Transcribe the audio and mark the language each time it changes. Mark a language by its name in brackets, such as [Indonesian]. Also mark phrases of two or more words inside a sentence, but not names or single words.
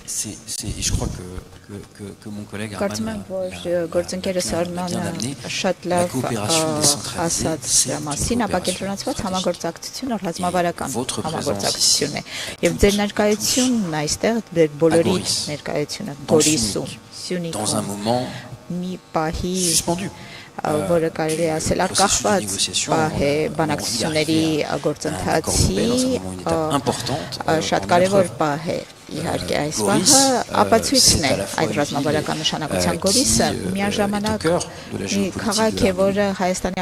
[French] je crois que mon collègue Arman l'a bien amené. La coopération décentralisée, c'est une coopération. Votre présence ici, dans un moment suspendu. [Armenian] որը կարելի է ասել արկախված բանակցությունների գործընթացի շատ կարևոր պահ է իհարկե այս պահը ապացույցն է այդ ռազմավարական նշանակության գորիսը միաժամանակ մի քաղաք է որը Հայաստանի